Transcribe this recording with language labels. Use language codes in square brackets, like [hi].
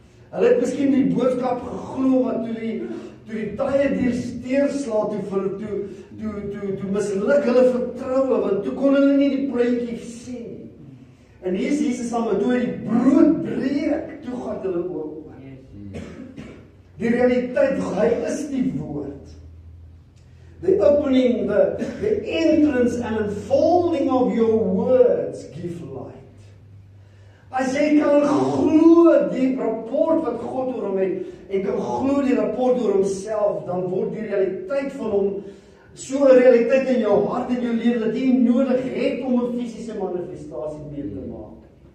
[af] Hulle het miskien die boodskap geglo, maar toe die tye deurslaat, toe misluk hulle vertroue, want toe kon hulle nie die prentjie sien nie. En hier is Jesus saam, toe hy die brood breek, toe gaan hulle oop. Die realiteit, hy is die woord. [en] The opening, the entrance and unfolding of your words give light. [af] As jy kan glo die rapport wat God oor hom het, en kan glo die rapport oor homself, dan word die realiteit van hom so 'n realiteit in jou hart en jou lewe, dat jy nodig het om 'n fisiese manifestasie mee te maak.